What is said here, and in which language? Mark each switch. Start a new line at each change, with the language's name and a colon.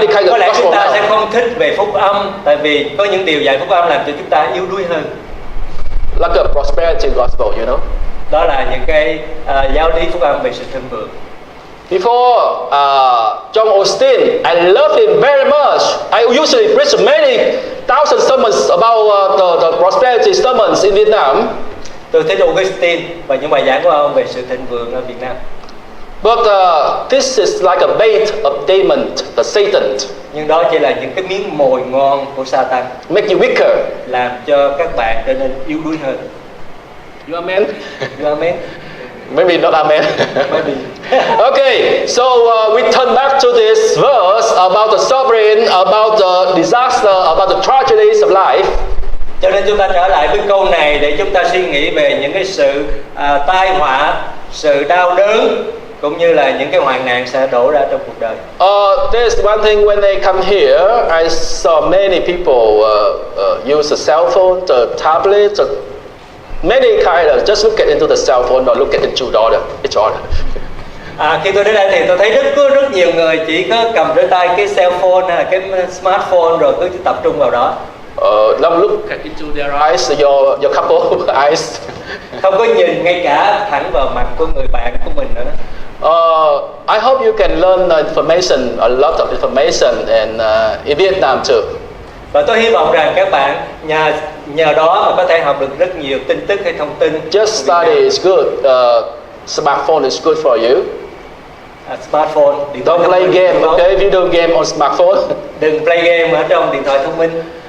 Vietnamese: Có lẽ chúng ta sẽ không thích về phúc âm, tại vì có những điều dạy phúc âm làm cho chúng ta yếu đuối hơn.
English: Like a prosperity gospel, you know.
Vietnamese: Đó là những cái giáo lý phúc âm về sự thịnh vượng.
English: Before John Austin, I love him very much. I usually preach many thousand sermons about the prosperity sermons in Vietnam.
Vietnamese: Tôi thích Augustine và những bài giảng của ông về sự thịnh vượng ở Việt Nam.
English: But this is like a bait of demon, the Satan.
Vietnamese: Nhưng đó chỉ là những cái miếng mồi ngon của Satan.
English: Make you weaker.
Vietnamese: Làm cho các bạn trở nên yếu đuối hơn.
English: You amen? You amen? Maybe not amen. Maybe. Okay, so we turn back to this verse about the suffering, about the disaster, about the tragedies of life.
Vietnamese: Cho nên chúng ta trở lại với câu này để chúng ta suy nghĩ về những cái sự tai họa, sự đau đớn, cũng như là những cái hoạn nạn sẽ đổ ra trong cuộc đời.
English: There's one thing when they come here, I saw many people use the cell phone, the tablet, many kind of just look into the cell phone or look into each other.
Vietnamese: Khi tôi đến đây thì tôi thấy có rất nhiều người chỉ có cầm trên tay cái cell phone hay là cái smartphone rồi cứ tập trung vào đó.
English: Don't look into their eyes, your couple eyes.
Vietnamese: Không có nhìn ngay cả thẳng vào mặt của người bạn của mình nữa.
English: I hope you can learn information, a lot of information, and in Vietnam too.
Vietnamese: Và tôi hy vọng rằng các bạn nhờ đó mà có thể học được rất nhiều tin tức hay thông tin.
English: Just study is good. Smartphone is good for you. Smartphone. Don't play game, okay? Video game on smartphone.
Vietnamese: Đừng
English: play game
Vietnamese: ở trong điện thoại thông minh.